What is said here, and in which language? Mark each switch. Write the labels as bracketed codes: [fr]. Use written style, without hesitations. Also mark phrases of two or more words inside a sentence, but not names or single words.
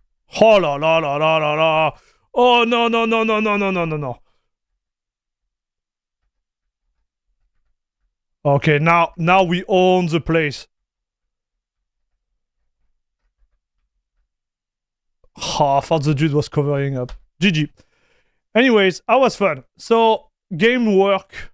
[en] Oh la la la la la la. Oh no no no no no no no no no. Okay, now we own the place. Oh, I thought the dude was covering up. GG. Anyways, that was fun. So, game work.